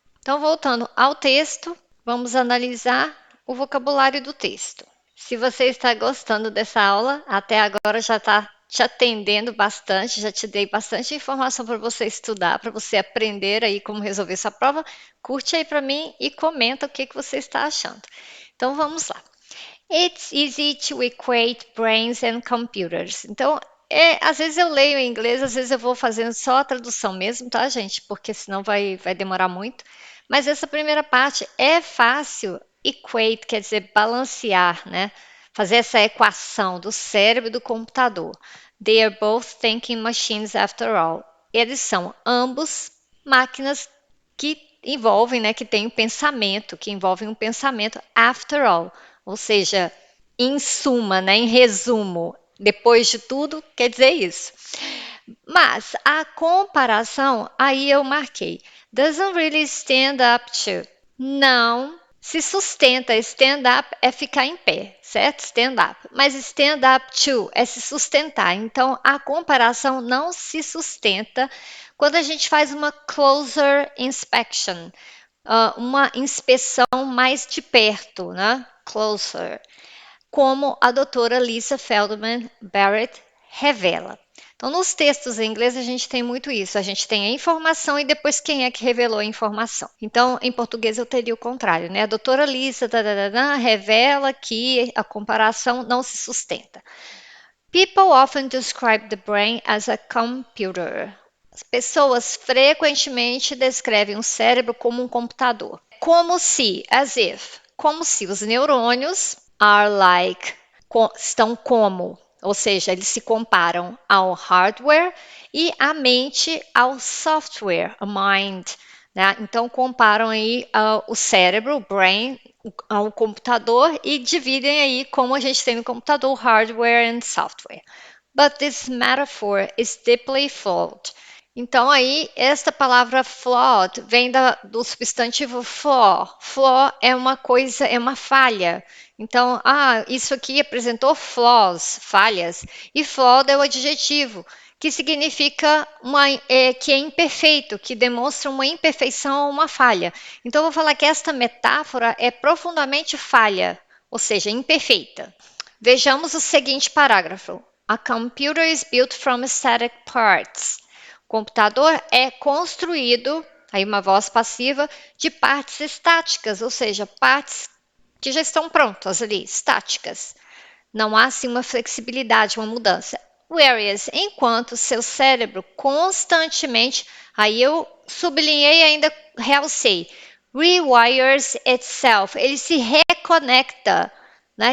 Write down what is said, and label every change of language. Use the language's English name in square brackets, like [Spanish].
[Portuguese] Então, voltando ao texto, vamos analisar o vocabulário do texto. Se você está gostando dessa aula, até agora já está te atendendo bastante, já te dei bastante informação para você estudar, para você aprender aí como resolver sua prova, curte aí para mim e comenta o que você está achando. Então, vamos lá. [English] It's easy to equate brains and computers. [Portuguese] Então, às vezes eu leio em inglês, às vezes eu vou fazendo só a tradução mesmo, tá, gente? Porque senão vai demorar muito. Mas essa primeira parte é fácil. Equate quer dizer balancear, né? Fazer essa equação do cérebro e do computador. [English] They are both thinking machines after all. [Portuguese] Eles são ambos máquinas que envolvem, né, que têm um pensamento, que envolvem um pensamento [English] after all. [Portuguese] Ou seja, em suma, né, em resumo, depois de tudo, quer dizer isso. Mas a comparação, aí eu marquei, [English] doesn't really stand up to. [Portuguese] Não se sustenta. Stand up é ficar em pé, certo? Stand up. Mas stand up to é se sustentar. Então a comparação não se sustenta quando a gente faz uma [English] closer inspection, [Portuguese] uma inspeção mais de perto, né? Closer, como a doutora Lisa Feldman Barrett revela. Então, nos textos em inglês, a gente tem muito isso. A gente tem a informação e depois quem é que revelou a informação. Então, em português, eu teria o contrário, né? A doutora Lisa revela que a comparação não se sustenta. [English] People often describe the brain as a computer. [Portuguese] As pessoas frequentemente descrevem o cérebro como um computador. Como se os neurônios [English] are like, [Portuguese] estão como, ou seja, eles se comparam ao hardware e a mente ao software, a mind, né? Então comparam aí o cérebro, o brain, ao computador e dividem aí como a gente tem no computador, [English] hardware and software. But this metaphor is deeply flawed. [Portuguese] Então aí esta palavra flawed vem do substantivo flaw. Flaw é uma coisa, é uma falha. Então, isso aqui apresentou flaws, falhas, e flawed é o adjetivo, que significa que é imperfeito, que demonstra uma imperfeição ou uma falha. Então, eu vou falar que esta metáfora é profundamente falha, ou seja, imperfeita. Vejamos o seguinte parágrafo. [English] A computer is built from static parts. [Portuguese] O computador é construído, aí uma voz passiva, de partes estáticas, ou seja, partes que já estão prontas ali, estáticas. Não há assim uma flexibilidade, uma mudança. Whereas, enquanto seu cérebro constantemente, aí eu sublinhei e ainda realcei, [English] rewires itself, [Portuguese] ele se reconecta, né?